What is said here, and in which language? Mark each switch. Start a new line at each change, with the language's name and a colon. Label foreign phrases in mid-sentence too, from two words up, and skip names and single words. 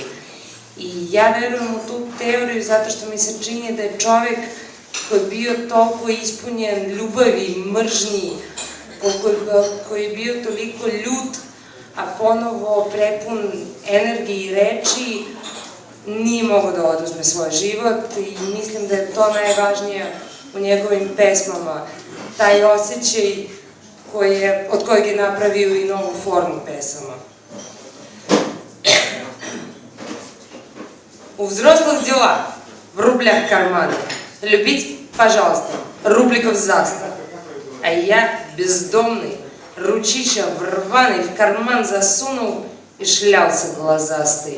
Serbian: I ja verujem u tu teoriju zato što mi se čini da je čovek koji je bio toliko ispunjen ljubavi, mržnji, koji je bio toliko ljut, a ponovo prepun energije i reči, nije mogao da oduzme svoj život i mislim da je to najvažnije u njegovim pesmama. Taj osjećaj od kojeg je napravio i novu formu pesama.
Russian: У взрослых дела, в рублях карманы. Любить, пожалуйста, рубликов заста. А я, бездомный, ручища в рваный в карман засунул и шлялся глазастый.